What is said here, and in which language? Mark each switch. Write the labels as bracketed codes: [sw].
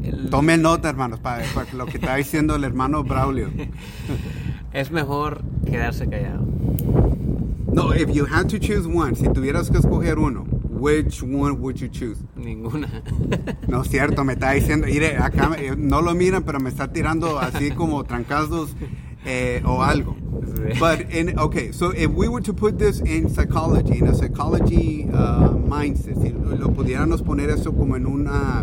[es] Tome nota, hermanos, para lo que está diciendo el hermano Braulio. Es mejor quedarse callado. [en] No, if you had to choose one, [es] si tuvieras que escoger uno, [en] which one would you choose? [es] Ninguna. No es cierto, me está diciendo, mire, acá no lo miran, pero me está tirando así como trancazos o algo. [en] But in, okay, so if we were to put this in psychology, in a psychology mindset, [es] si lo pudiéramos poner eso como en una